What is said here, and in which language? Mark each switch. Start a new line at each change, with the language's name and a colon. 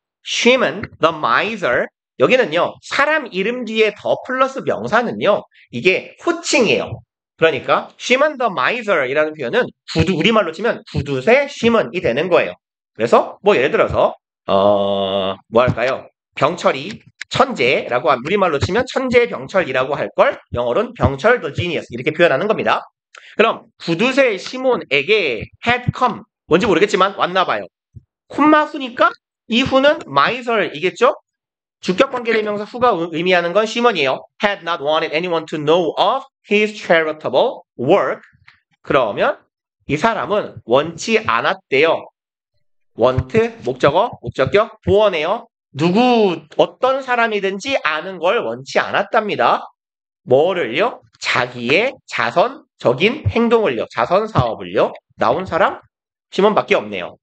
Korean: Shimon the miser 여기는요. 사람 이름 뒤에 더 플러스 명사는요. 이게 호칭이에요. 그러니까 Shimon the miser 이라는 표현은 우리말로 치면 구두쇠 Shimon이 되는 거예요. 그래서 뭐 예를 들어서 뭐 할까요? 병철이 천재라고 하면 우리말로 치면 천재병철이라고 할 걸 영어로는 병철 the genius 이렇게 표현하는 겁니다. 그럼 구두쇠 시몬에게 had come 뭔지 모르겠지만 왔나 봐요. 콤마 후니까 이 후는 miser이겠죠? 주격관계대명사 후가 의미하는 건 시몬이에요.
English: had not wanted anyone to know of his charitable work.
Korean: 그러면 이 사람은 원치 않았대요. want 목적어, 목적격, 보어네요. 어떤 사람이든지 아는 걸 원치 않았답니다. 뭐를요? 자기의 자선적인 행동을요. 자선 사업을요. 나온 사람? 시몬밖에 없네요.